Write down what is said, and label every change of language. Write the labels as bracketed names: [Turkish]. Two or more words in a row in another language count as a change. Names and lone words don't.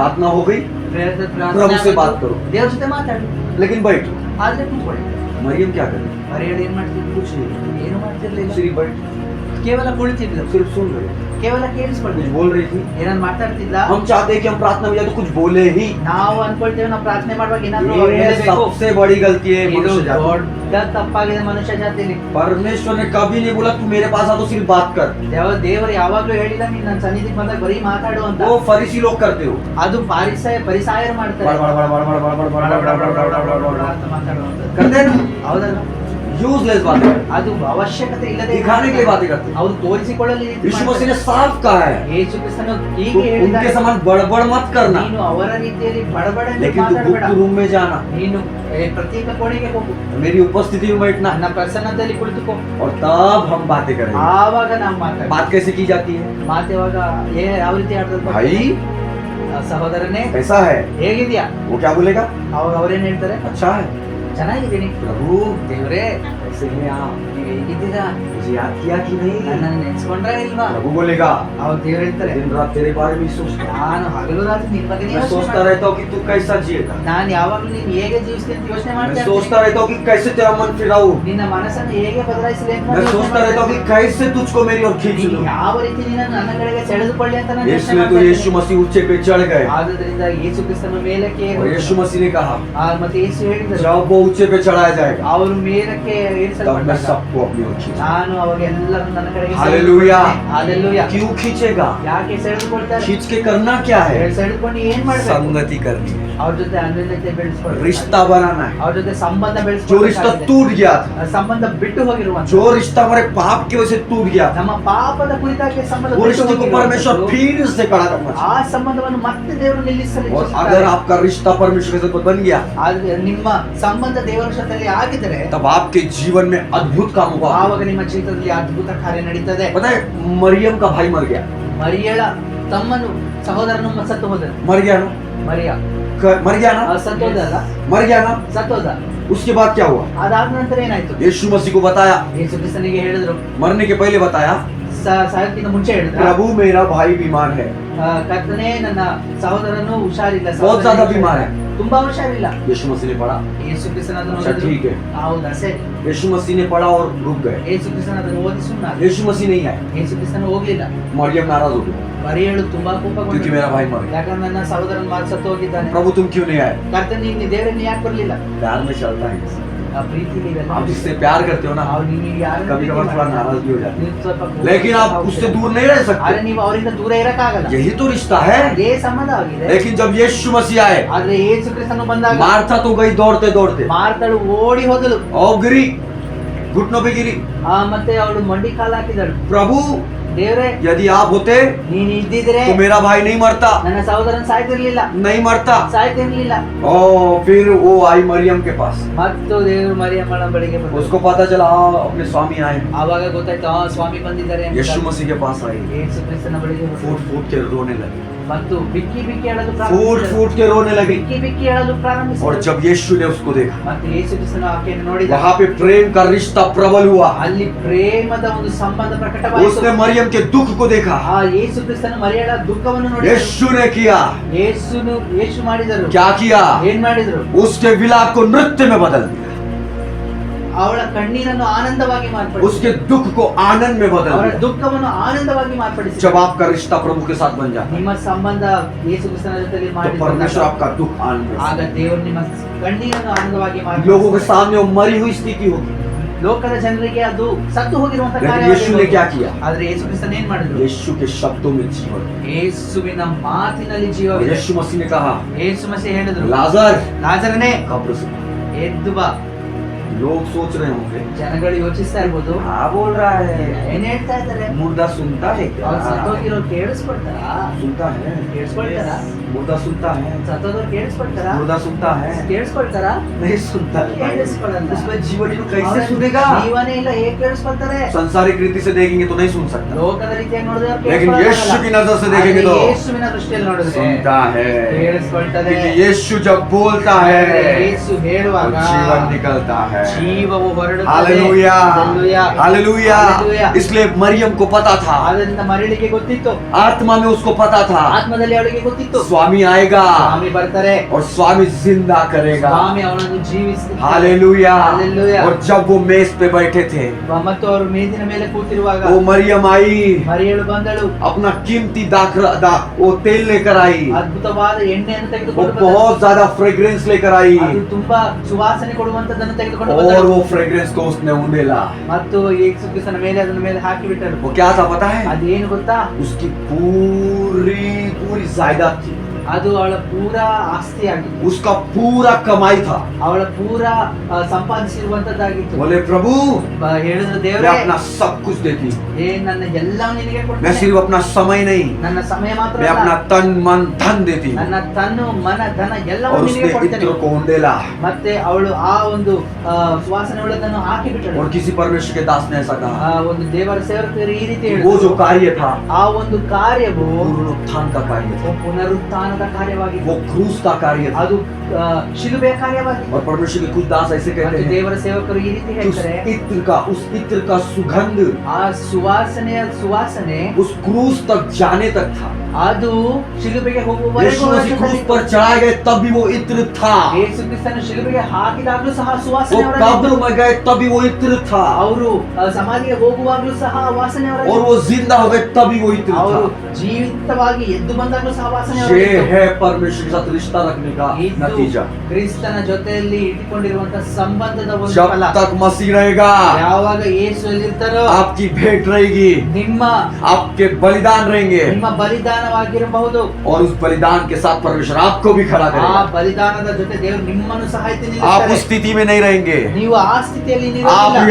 [Hindi] प्रार्थना हो गई [Kannada] ಪ್ರಾರ್ಥನೆ [Hindi] प्रभु से [Kannada] ಆಗೋದು, [Hindi] बात करो [Kannada] ದೇವ್ರ ಜೊತೆ ಮಾತಾಡಿ, [Hindi] लेकिन बैठो [Kannada] ಆದ್ರೆ ಕೂತ್ಕೊಳ್ಳಿ. [Hindi] मरियम क्या करे [Kannada] ಮರಿಯಳು ಏನ್ ಮಾಡ್ತಿದ್ರು? [Hindi] कुछ नहीं [Kannada] ಏನು ಮಾಡ್ತಿರ್ಲಿಲ್ಲ, [Hindi] सिर्फ बैठ [Kannada] ಕೇವಲ ಕುಳಿತಿದ್ರು, [Hindi] सिर्फ सुन रहे [Kannada] ಕೇವಲ [Hindi] कुछ [Kannada] ಕೇಳಿಸ್ಕೊಳ್ತಿದ್ರು. [Hindi] बोल रही थी [Kannada] ಏನಾದ್ರು ಮಾತಾಡ್ತಿದ್ದ? [Hindi] हम चाहते हैं कि हम प्रार्थना में जाए तो कुछ बोले ही [Kannada] ನಾವು ಅನ್ಕೊಳ್ತೇವೆ ನಾವು ಪ್ರಾರ್ಥನೆ ಮಾಡುವಾಗ ಏನಾದ್ರು [Hindi] ये [Kannada] ಹೇಳಬೇಕು. [Hindi] सबसे बड़ी गलती है [Kannada] ಇದು [Hindi] मनुष्य जाति [Kannada] ದೊಡ್ಡ ತಪ್ಪಾಗಿದೆ ಮನುಷ್ಯ ಜಾತಿಲಿ. [Hindi] परमेश्वर ने कभी नहीं बोला तू मेरे पास आ तो सिर्फ बात कर [Kannada] ದೇವರು ಯಾವಾಗ್ಲೂ ಹೇಳಿಲ್ಲ ನೀನ್ ನನ್ನ ಸನ್ನಿಧಿಗೆ ಬಂದಾಗ ಬರೀ ಮಾತಾಡು ಅಂತ. [Hindi] वो फरीसी लोग करते हो [Kannada] ಅದು ಪರಿಸಾಯರು ಮಾಡ್ತಾರೆ. [Hindi] बड़ बड़ बड़ बड़ बड़ बड़ बड़ बड़ बड़ बड़ बड़ बड़ बड़ बड़ [Kannada] ಅಂತ ಮಾತಾಡುವಂಥದ್ದು. [Hindi] करते हैं ना [Kannada] ಹೌದಲ್ಲ? [Hindi] यूजलेस बातें [Kannada] ಅದು ಅವಶ್ಯಕತೆ ಇಲ್ಲದೆ [Hindi] दिखाने के लिए बातें करते हैं [Kannada] ಅವ್ರು ತೋರಿಸಿಕೊಳ್ಳಲು ಈ ರೀತಿ [Hindi] यीशु मसीह [Kannada] ಮಾಡ್ತಾರೆ. [Hindi] ने साफ कहा है [Kannada] ಯೇಸು ಕ್ರಿಸ್ತನು [Hindi] तो [Kannada] ಹೀಗೆ [Hindi] उनके [Kannada] ಹೇಳಿದ್ದಾರೆ, [Hindi] समान बड़बड़ मत करना [Kannada] ನೀನು ಅವರ ರೀತಿಯಲ್ಲಿ ಬಡಬಡನೆ [Hindi] लेकिन तू [Kannada] ಮಾತಾಡಬೇಡ. [Hindi] गुप्त रूम में जाना [Kannada] ನೀನು ಪ್ರತ್ಯೇಕ ಕೋಣೆಗೆ ಹೋಗು, [Hindi] मेरी उपस्थिति में बैठना [Kannada] ನನ್ನ ಪ್ರಸನ್ನತೆಯಲ್ಲಿ ಕುಳಿತುಕೋ, [Hindi] और तब हम बातें करेंगे [Kannada] ಆವಾಗ ನಾವು ಮಾತಾಡ. [Hindi] बात कैसे की जाती है [Kannada] ಮಾತು ಯಾವಾಗ ಯಾವ ರೀತಿ ಆಡ್ತಾರೆ? [Hindi] भाई [Kannada] ಸಹೋದರನೇ [Hindi] कैसा है [Kannada] ಹೇಗಿದ್ಯಾ? [Hindi] वो क्या बोलेगा [Kannada] ಅವಾಗ ಅವ್ರೇನ್ ಹೇಳ್ತಾರೆ? [Hindi] अच्छा है [Kannada] ಚೆನ್ನಾಗಿದ್ದೀನಿ [Hindi] प्रभु [Kannada] ದೇವರೇ, [Hindi] कैसे हैं आप [Kannada] ನೀವ್ ಹೇಗಿದ್ದೀರಾ? [Hindi] मुझे याद किया कि नहीं [Kannada] ನನ್ನನ್ನು ನೆನ್ಸ್ಕೊಂಡ್ರ ಇಲ್ವಾ? [Hindi] प्रभु बोलेगा [Kannada] ಅವಾಗ ದೇವ್ರು ಹೇಳ್ತಾರೆ, [Hindi] दिन रात तेरे बारे में सोचता [Kannada] ನಾನು ಹಗಲು ರಾತ್ರಿ ನಿನ್ ಬಗ್ಗೆ [Hindi] मैं सोचता रहता हूँ कि तू कैसा जिएगा [Kannada] ನಾನು ಯಾವಾಗ್ಲೂ ನೀನ್ ಹೇಗೆ ಜೀವಿಸ್ತೀನಿ ಅಂತ ಯೋಚನೆ [Hindi] मैं [Kannada] ಮಾಡ್ತಾ [Hindi] सोचता [Kannada] ಇರ್ತೀನಿ. [Hindi] रहता हूँ कि कैसे तेरा मन फिराऊं [Kannada] ನಿನ್ನ ಮನಸ್ಸನ್ನು ಹೇಗೆ ಬದಲಾಯಿಸಲಿ ಅಂತ [Hindi] मैं [Kannada] ನಾನು ಯೋಚ್ನೆ [Hindi] सोचता रहता हूँ कि [Kannada] ಮಾಡ್ತಾ [Hindi] कैसे तुझको मेरी ओर खींच [Kannada] ಇರ್ತೀನಿ. [Hindi] लूं [Kannada] ನೀನು ಯಾವ ರೀತಿ ನಿನ್ನನ್ನು ನನ್ನ ಕಡೆಗೆ ಸೆಳೆದುಕೊಳ್ಳಿ ಅಂತ ನಾನು ಯೋಚನೆ [Hindi] इसलिए तो [Kannada] ಮಾಡ್ತಾ [Hindi] यीशु [Kannada] ಇರ್ತೀನಿ. [Hindi] मसीह ऊंचे पे चढ़ गए [Kannada] ಆದುದರಿಂದ ಯೇಸು ಕ್ರಿಸ್ತನ ಮೇಲಕ್ಕೆ [Hindi] और यीशु मसीह ने कहा [Kannada] ಮತ್ತೆ ಯೇಸು ಹೇಳಿದರು, [Hindi] जब वो ऊंचे पे चढ़ाया जाएगा [Kannada] ಅವರು ಮೇಲಕ್ಕೆ [Hindi] तब मैं [Kannada] ಏರಿಸಲ್ಪಟ್ಟಾಗ [Hindi] सबको अपनी ओर खींच [Kannada] ನಾನು ಅವಾಗ ಎಲ್ಲರೂ ನನ್ನ ಕಡೆಗೆ [Hindi] हालेलुया [Kannada] ಹಾಲೆಲೂಯಾ. [Hindi] क्यों खींचेगा [Kannada] ಯಾಕೆ ಸೆಳೆದುಕೊಳ್ತಾರೆ? [Hindi] खींच के करना क्या है [Kannada] ಸೆಳೆದುಕೊಂಡು ಏನ್ ಮಾಡ್ಬೇಕು? [Hindi] संगति करनी है [Kannada] ಅವ್ರ ಜೊತೆ ಅನ್ಯೋನ್ಯತೆ ಬೆಳೆಸ್ಕೊಳ್ಳಿ, [Hindi] रिश्ता बनाना है [Kannada] ಅವ್ರ ಜೊತೆ ಸಂಬಂಧ [Hindi] जो रिश्ता [Kannada] ಬೆಳೆಸ್ಕೊಳ್ಳಿ. [Hindi] टूट गया था [Kannada] ಸಂಬಂಧ ಬಿಟ್ಟು ಹೋಗಿರುವಂತ, [Hindi] जो रिश्ता हमारे पाप की वजह से टूट गया था [Kannada] ನಮ್ಮ ಪಾಪದ ಕುರಿತಾಗಿ ಸಂಬಂಧ [Hindi] वो [Kannada] ಬಿಟ್ಟು [Hindi] रिश्ते को परमेश्वर [Kannada] ಹೋಗಿರುವಂತದ್ದು, [Hindi] फिर से खड़ा करना [Kannada] ಆ ಸಂಬಂಧವನ್ನು ಮತ್ತೆ ದೇವರು ನಿಲ್ಲಿಸಲು [Hindi] चाहिए और [Kannada] ಇಚ್ಛಿಸುತ್ತಾರೆ. [Hindi] अगर आपका रिश्ता परमेश्वर के साथ बन गया [Kannada] ಆದ್ರೆ ನಿಮ್ಮ ಸಂಬಂಧ ದೇವರ ಜೊತೆಯಲ್ಲಿ ಆಗಿದ್ರೆ [Hindi] तब आपके जीवन में अद्भुत काम होगा [Kannada] ಆವಾಗ ನಿಮ್ಮ ಜೀವಿತದಲ್ಲಿ ಅದ್ಭುತ ಕಾರ್ಯ ನಡೀತದೆ. [Hindi] पता है मरियम का भाई मर गया [Kannada] ಮರಿಯಳ ತಮ್ಮನು ಸಹೋದರನು ಸತ್ತು ಹೋದನು. [Hindi] मर गया ना [Kannada] ಮರಿಯ [Hindi] मर गया ना [Kannada] ಸತ್ತೋದಲ್ಲ, [Hindi] मर गया ना [Kannada] ಸತ್ತೋದ. [Hindi] उसके बाद क्या हुआ [Kannada] ಅದಾದ ನಂತರ ಏನಾಯ್ತು? [Hindi] यीशु मसीह को बताया [Kannada] ಯೇಸು ಕ್ರಿಸ್ತನಿಗೆ ಹೇಳಿದ್ರು, [Hindi] मरने के पहले बताया [Kannada] ಸಾಯಕ್ಕಿಂತ ಮುಂಚೆ ಹೇಳಿದ್ರು, [Hindi] प्रभु मेरा भाई बीमार है [Kannada] ಕರ್ತನೇ ನನ್ನ ಸಹೋದರನು ಹುಷಾರಿಲ್ಲ, [Hindi] बहुत ज्यादा बीमार है [Kannada] ತುಂಬಾ ಹುಷಾರಿಲ್ಲ. [Hindi] यीशु मसीह ने पढ़ा [Kannada] ಯೇಸು ಕ್ರಿಸ್ತನ ಅದನ್ನು [Hindi] अच्छा [Kannada] ಓದಿದ್ರು. [Hindi] ठीक है [Kannada] ಹೌದಾ ಸರಿ. [Hindi] यीशु मसीह ने पढ़ा और रुक गए [Kannada] ಯೇಸು ಕ್ರಿಸ್ತನ ಅದನ್ನು ಓದಿ ಸುಮ್ಮನಾದ. [Hindi] यीशु मसीह नहीं आए [Kannada] ಯೇಸು ಕ್ರಿಸ್ತನ ಹೋಗ್ಲಿಲ್ಲ. [Hindi] मरियम नाराज हो गई [Kannada] ಮರಿಯಳು ತುಂಬಾ [Hindi] क्योंकि [Kannada] ಕೋಪಗೊಂಡು, [Hindi] मेरा भाई मर गया [Kannada] ಯಾಕಂದ್ರೆ ನನ್ನ ಸಹೋದರನ ಮಾತು ಸತ್ತು ಹೋಗಿದ್ದಾನೆ. [Hindi] प्रभु तुम क्यों नहीं आए [Kannada] ಕರ್ತನೇ ನೀನು ದೇವರನ್ನು ಯಾಕೆ ಬರಲಿಲ್ಲ? [Hindi] प्यार में चलता है [Kannada] ಆ ಪ್ರೀತಿಲಿ ಇವೆಲ್ಲ [Hindi] आप जिससे प्यार करते हो ना [Kannada] ನೀವು ಯಾರನ್ನ [Hindi] कभी कभार थोड़ा नाराज भी हो जाते [Kannada] ನೀವು ಸ್ವಲ್ಪ [Hindi] हैं लेकिन आप उससे दूर नहीं रह [Kannada] ಆದ್ರೆ [Hindi] सकते [Kannada] ನೀವು ಅವರಿಂದ ದೂರ ಇರಕ್ಕಾಗಲ್ಲ. [Hindi] यही तो रिश्ता है [Kannada] ಅದೇ ಸಂಬಂಧ ಆಗಿದೆ. [Hindi] लेकिन जब यीशु मसीह आए [Kannada] ಆದ್ರೆ ಯೇಸು ಕ್ರಿಸ್ತನು ಬಂದಾಗ [Hindi] मार्था तो गई दौड़ते दौड़ते [Kannada] ಮಾರ್ತಳು ಓಡಿ ಹೋದಳು. [Hindi] और गिरी घुटनों पे गिरी [Kannada] ಮತ್ತೆ ಅವಳು ಮಂಡಿ ಕಾಲು ಹಾಕಿದಳು. [Hindi] प्रभु [Kannada] ದೇವರೇ [Hindi] यदि आप होते [Kannada] ನೀನು ಇದ್ದಿದ್ರೆ [Hindi] तो मेरा भाई नहीं मरता [Kannada] ನನ್ನ ಸಹೋದರನ್ ಸಾಯ್ತಿರ್ಲಿಲ್ಲ, [Hindi] नहीं मरता [Kannada] ಸಾಯ್ತಿರ್ಲಿಲ್ಲ. [Hindi] फिर वो आई मरियम के पास [Kannada] ಮತ್ತು ದೇವರು ಮರಿಯಮ್ಮನ ಬಳಿಗೆ ಬಂದರು. [Hindi] उसको पता चला अपने स्वामी आए [Kannada] ಆವಾಗ ಗೊತ್ತಾಯ್ತು, ಸ್ವಾಮಿ ಬಂದಿದ್ದಾರೆ ಅಂತ. [Hindi] यीशु मसीह के पास आई [Kannada] ಯೇಸು ಕ್ರಿಸ್ತನ ಬಳಿಗೆ ಬಂದರು. [Hindi] फूट फूट के रोने लगी [Kannada] ಮತ್ತು ಬಿಕ್ಕಿ ಬಿಕ್ಕಿ ಹೇಳಲು [Hindi] फूट [Kannada] ಪ್ರಾರಂಭಿಸಿದರು. [Hindi] फूट के रोने लगी। [Kannada] ಬಿಕ್ಕಿ ಬಿಕ್ಕಿ ಹೇಳಲು [Hindi] और [Kannada] ಪ್ರಾರಂಭಿಸಿದರು. [Hindi] जब यीशु ने उसको देखा, [Kannada] ಮತ್ತು ಯೇಸು ಕ್ರಿಸ್ತನು ಆಕೆಯನ್ನು ನೋಡಿದ. [Hindi] वहां पे प्रेम का रिश्ता प्रबल हुआ। [Kannada] ಅಲ್ಲಿ ಪ್ರೇಮದ ಒಂದು ಸಂಬಂಧ ಪ್ರಕಟವಾಯಿತು. [Hindi] उसने मरियम के दुख को देखा। [Kannada] ಆ ಯೇಸು ಕ್ರಿಸ್ತನು ಮರಿಯಳ ದುಃಖವನ್ನು ನೋಡಿದರು. [Hindi] यीशु ने किया [Kannada] ಯೇಸು ಮಾಡಿದರು. [Hindi] क्या किया? [Kannada] ಏನ್ ಮಾಡಿದ್ರು? [Hindi] उसके विलाप को नृत्य में बदल दिया, [Kannada] ಅವಳ ಕಣ್ಣೀರನ್ನು ಆನಂದವಾಗಿ ಮಾರ್ಪಡಿಸಿದರು. [Hindi] उसके दुख को आनंद में बदल [Kannada] ಅವರ [Hindi] दिया। [Kannada] ದುಃಖವನ್ನು ಆನಂದವಾಗಿ ಮಾರ್ಪಡಿಸಿದರು. [Hindi] जब आपका रिश्ता प्रभु के साथ बन जाता है [Kannada] ನಿಮ್ಮ ಸಂಬಂಧ ಯೇಸು ಕ್ರಿಸ್ತನ ಜೊತೆಯಲ್ಲಿ [Hindi] तो [Kannada] ಮಾಡಿದಾಗ [Hindi] परमेश्वर आपका दुख आनंद में [Kannada] ಆಗ ದೇವರು ನಿಮ್ಮ ಕಣ್ಣೀರನ್ನು ಆನಂದವಾಗಿ [Hindi] लोगों के [Kannada] ಮಾರ್ಪಡಿಸಿದರು. [Hindi] सामने वो मरी हुई स्थिति होगी, [Kannada] ಲೋಕದ ಜನರಿಗೆ ಅದು ಸತ್ತು ಹೋಗಿರುವಂತಹ [Hindi] लेकिन [Kannada] ಕಾರ್ಯವಾಗಿದೆ. [Hindi] यीशु ने क्या किया? [Kannada] ಆದ್ರೆ ಯೇಸು ಕ್ರಿಸ್ತನು ಏನ್ ಮಾಡಿದ್ರು? [Hindi] यीशु के शब्दों में जीवन। [Kannada] ಯೇಸುವಿನ ಮಾತಿನಲ್ಲಿ ಜೀವವಿದೆ. [Hindi] यीशु मसीह ने कहा, [Kannada] ಯೇಸು ಮसीह ಹೇಳಿದ್ರು, [Hindi] लाजर [Kannada] ಲಾಜರನೇ [Hindi] कब्र से बाहर। [Kannada] ಎದ್ದು ಬಾ. [Hindi] लोग सोच रहे होंगे [Kannada] ಜನಗಳು ಯೋಚಿಸ್ತಾ ಇರ್ಬೋದು, [Hindi] क्या बोल रहा है, [Kannada] ಏನ್ ಹೇಳ್ತಾ ಇದ್ದಾರೆ? [Hindi] मुर्दा सुनता है क्या? [Kannada] ಅವ್ರು ಸತ್ತೋಗಿರೋ ಕೇಳಿಸ್ಕೊಳ್ತಾರ? [Hindi] सुनता है, [Kannada] ಕೇಳಿಸ್ಕೊಳ್ತಾರ? [Hindi] मुर्दा सुनता है, [Kannada] ಸತ್ತೋದವ್ರು ಕೇಳಿಸ್ಕೊಳ್ತಾರ? [Hindi] मुर्दा सुनता है, [Kannada] ಕೇಳಿಸ್ಕೊಳ್ತಾರ? [Hindi] नहीं सुनता है। [Kannada] ಕೇಳಿಸ್ಕೊಳ್ಳಲ್ಲ. [Hindi] उसमें जीवन को कैसे [Kannada] ಅವ್ರ [Hindi] सुनेगा? [Kannada] ಜೀವನೇ ಇಲ್ಲ, ಹೇಗೆ ಕೇಳಿಸ್ಕೊಳ್ತಾರೆ? [Hindi] संसारिक रीति से देखेंगे तो नहीं सुन सकता, [Kannada] ಲೋಕದ ರೀತಿಯಾಗಿ ನೋಡಿದ್ರೆ ಅವ್ರು [Hindi] लेकिन [Kannada] ಕೇಳಿಸ್ಕೊಳ್ಳಲ್ಲ. [Hindi] यीशु की नजर से देखेंगे [Kannada] ಆದ್ರೆ [Hindi] तो [Kannada] ಯೇಸುವಿನ ದೃಷ್ಟಿಯಲ್ಲಿ ನೋಡಿದ್ರೆ [Hindi] सुनता है। [Kannada] ಕೇಳಿಸ್ಕೊಳ್ತಾರೆ. [Hindi] क्योंकि यीशु जब बोलता है [Kannada] ಯೇಸು [Hindi] तो [Kannada] ಹೇಳುವಾಗ [Hindi] जीवन निकलता है। [Kannada] ಜೀವವು ಹೊರಡುತ್ತದೆ. [Hindi] हालेलुया, हालेलुया, हालेलुया। हालेलुया। इसलिए मरियम को पता था, [Kannada] ಆದ್ದರಿಂದ ಮರಿಯಳಿಗೆ ಗೊತ್ತಿತ್ತು, [Hindi] आत्मा में उसको पता था [Kannada] ಆತ್ಮದಲ್ಲಿ ಅವಳಿಗೆ ಗೊತ್ತಿತ್ತು, [Hindi] स्वामी आएगा [Kannada] ಸ್ವಾಮಿ ಬರ್ತಾರೆ, [Hindi] और स्वामी जिंदा करेगा। [Kannada] ಸ್ವಾಮಿ ಅವನನ್ನು ಜೀವಿಸ್ತಾರೆ. [Hindi] हालेलुया। हालेलुया। और जब वो मेज पे बैठे थे, [Kannada] ಮತ್ತು ಅವರು ಮೇಜಿನ ಮೇಲೆ ಕೂತಿರುವಾಗ [Hindi] वो मरियम आई, [Kannada] ಮರಿಯಳು ಬಂದಳು, [Hindi] अपना कीमती वो तेल लेकर आई, [Kannada] ಅದ್ಭುತವಾದ ಎಣ್ಣೆಯನ್ನು [Hindi] वो [Kannada] ತೆಗೆದುಕೊಂಡು ಬಂದಳು. [Hindi] बहुत ज्यादा फ्रेग्रेंस लेकर आई, [Kannada] ಅದು ತುಂಬಾ ಸುವಾಸನೆ ಕೊಡುವಂತದನ್ನು ತೆಗೆದುಕೊಂಡು [Hindi] और [Kannada] ಬಂದಳು. [Hindi] वो फ्रेग्रेंस को उसने उंडेला। [Kannada] ಮತ್ತು ಯೇಸು ಕ್ರಿಸ್ತನ ಮೇಲೆ ಅದನ್ನ ಮೇಲೆ ಹಾಕಿ ಬಿಟ್ಟರು. [Hindi] वो क्या था पता है? [Kannada] ಅದೇನು ಗೊತ್ತಾ? [Hindi] उसकी पूरी पूरी जायदाद थी, [Kannada] ಅದು ಅವಳ ಪೂರಾ ಆಸ್ತಿ ಆಗಿತ್ತು, [Hindi] उसका पूरा कमाई था। [Kannada] ಅವಳ ಪೂರಾ ಸಂಪಾದಿಸಿರುವಂತದ್ದಾಗಿತ್ತು. [Hindi] बोले प्रभु, [Kannada] ಹೇಳಿದ್ರು, [Hindi] मैं [Kannada] ದೇವರೇ, [Hindi] अपना सब कुछ देती हूँ, [Kannada] ನನ್ನ ಎಲ್ಲವೂ ನಿನಗೆ [Hindi] मैं [Kannada] ಕೊಡ್ತೇನೆ. [Hindi] सिर्फ अपना समय नहीं, [Kannada] ನನ್ನ ಸಮಯ ಮಾತ್ರ [Hindi] मैं [Kannada] ಅಲ್ಲ, [Hindi] अपना तन मन धन देती हूँ। [Kannada] ನನ್ನ ತನ್ನು ಮನ ಧನ [Hindi] और [Kannada] ಎಲ್ಲವೂ [Hindi] उसने [Kannada] ನಿನಗೆ ಕೊಡ್ತೇನೆ. [Hindi] इत्र को उंडेला। [Kannada] ಮತ್ತೆ ಅವಳು ಆ ಒಂದು ಸುವಾಸನೆ ಉಳ್ಳದನ್ನು ಹಾಕಿ ಬಿಟ್ಟಳು. [Hindi] और किसी परमेश्वर के दास ने ऐसा [Kannada] ಆ [Hindi] कहा, [Kannada] ಒಂದು ದೇವರ ಸೇವಕರು ಈ ರೀತಿ [Hindi] वो जो [Kannada] ಹೇಳಿದ್ರು, [Hindi] कार्य था [Kannada] ಆ ಒಂದು ಕಾರ್ಯವು [Hindi] पुनरुत्थान का कार्य था, [Kannada] ಪುನರುತ್ಥಾನದ ಕಾರ್ಯವಾಗಿದೆ, [Hindi] वो क्रूस का कार्य था। [Kannada] ಅದು ಶಿಲುಬೆಯ ಕಾರ್ಯವಾಗಿದೆ. [Hindi] और परमेश्वर के कुछ दास ऐसे कहते [Kannada] ಮತ್ತು [Hindi] हैं [Kannada] ದೇವರ ಸೇವಕರು ಈ ರೀತಿ [Hindi] कि उस [Kannada] ಹೇಳ್ತಾರೆ, [Hindi] उस इत्र का सुगंध [Kannada] ಆ ಸುವಾಸನೆ [Hindi] उस क्रूस तक जाने तक था। [Kannada] ಅದು ಶಿಲುಬೆಗೆ ಹೋಗುವವರೆಗೂ [Hindi] यीशु मसीह क्रूस [Kannada] ಅವರಲ್ಲಿ [Hindi] पर चढ़ाए गए तब भी वो इत्र था, [Kannada] ಯೇಸು ಕ್ರಿಸ್ತನ ಶಿಲುಬೆಗೆ ಹಾಕಿದಾಗಲೂ ಸಹ [Hindi] वो [Kannada] ಸುವಾಸನೆ [Hindi] कब्र [Kannada] ಅವರಲ್ಲಿ [Hindi] में गए तब भी वो इत्र था, [Kannada] ಅವರು ಸಮಾಧಿಗೆ ಹೋಗುವಾಗಲೂ ಸಹ ವಾಸನೆ [Hindi] और [Kannada] ಅವರಲ್ಲಿ, [Hindi] वो जिंदा हो गए तब भी वो इत्र [Kannada] ಅವರು [Hindi] था। [Kannada] ಜೀವಿತವಾಗಿ ಎದ್ದು ಬಂದಾಗಲೂ ಸಹ ವಾಸನೆ [Hindi] ये [Kannada] ಅವರಲ್ಲಿ. [Hindi] है परमेश्वर के साथ रिश्ता रखने का [Kannada] ಇದು [Hindi] नतीजा। [Kannada] ಕ್ರಿಸ್ತನ ಜೊತೆಯಲ್ಲಿ ಇಟ್ಟುಕೊಂಡಿರುವಂತಹ ಸಂಬಂಧದ ಒಂದು [Hindi] जब [Kannada] ಫಲ. [Hindi] तक मसीह रहेगा, [Kannada] ಯಾವಾಗ ಯೇಸು ಇರ್ತಾರೋ [Hindi] आपकी भेंट रहेगी, [Kannada] ನಿಮ್ಮ [Hindi] आपके बलिदान रहेंगे, [Kannada] ನಿಮ್ಮ ಬಲಿದಾನವಾಗಿರಬಹುದು. [Hindi] और उस बलिदान के साथ परमेश्वर आपको भी खड़ा [Kannada] ಆ [Hindi] करेगा। [Kannada] ಬಲಿದಾನದ ಜೊತೆ ದೇವರು ನಿಮ್ಮನ್ನು ಸಹ ಎತ್ತಿ [Hindi] आप [Kannada] ನಿಲ್ಲಿಸ್ತಾರೆ. [Hindi] उस स्थिति में नहीं रहेंगे, [Kannada] ನೀವು ಆ ಸ್ಥಿತಿಯಲ್ಲಿ [Hindi] आप [Kannada] ಇರೋದಿಲ್ಲ.